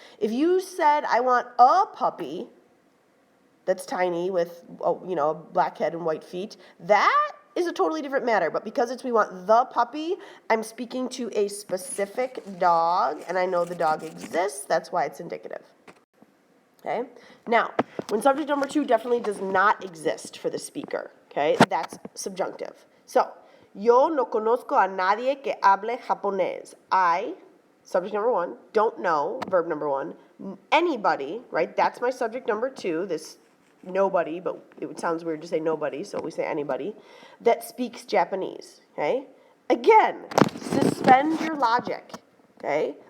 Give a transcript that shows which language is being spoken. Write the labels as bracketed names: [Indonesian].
[English] If you said, I want a puppy that's tiny with, a black head and white feet, that is a totally different matter. But because it's we want the puppy, I'm speaking to a specific dog, and I know the dog exists. That's why it's indicative. Okay? Now, when subject number 2 definitely does not exist for the speaker, okay, that's subjunctive. [Spanish] So, yo no conozco a nadie que hable japonés. [English] I, subject number 1, don't know, verb number 1, anybody, right, that's my subject number 2, this nobody, but it sounds weird to say nobody, so we say anybody, that speaks Japanese, okay? Again, suspend your logic, okay?